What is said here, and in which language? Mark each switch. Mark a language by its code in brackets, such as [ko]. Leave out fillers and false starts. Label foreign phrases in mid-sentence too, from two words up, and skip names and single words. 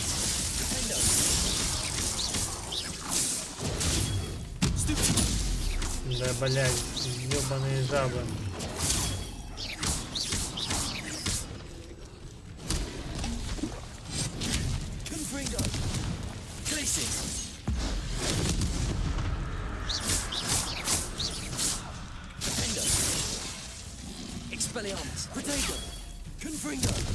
[la] Defendo. Stupid. [ru] Да, блядь, ёбаные жабы. [la] Confringo. Glacius. Defendo. Expelliarmus. Protego. Confringo.